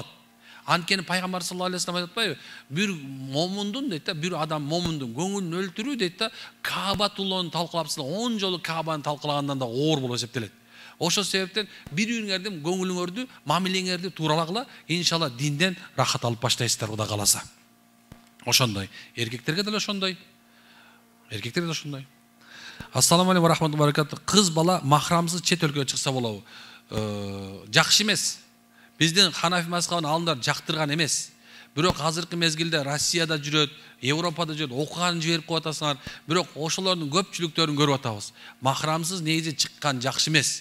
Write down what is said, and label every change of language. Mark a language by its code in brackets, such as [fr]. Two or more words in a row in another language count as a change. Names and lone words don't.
[ky] Анткени пайгамбар [ar] صلى الله عليه وسلم [ky] айтып атпайбы? Бир момундун дейт да, бир адам момундун көңүлүн өлтүрүү дейт да, Каабатулланы талкалапсыздар, 10 жолу Каабаны талкалагандан да оор болуп эсептелет. Ошол себептен бириңердин көңүлүңөрдү, мамилеңерди тууралакла, иншалла динден рахат алып баштайсыздар, Кудай кааласа. Ошондой. Эркектерге деле ошондой. Эркектерге деле ошондой. [ar] السلام عليكم ورحمة الله وبركاته. [ky] Кыз бала махрамсыз чет өлкөгө чыкса болобу? Жакшы эмес. Биздин Ханафи мазхабын алымдар жактырган эмес. Бирок азыркы мезгилде Россияда жүрөт, Европада жүрөт, окуганын жиберип коюп атасыңар. Бирок ошолордун көпчүлүктөрүн көрүп атабыз. Махрамсыз негизи чыккан жакшы эмес.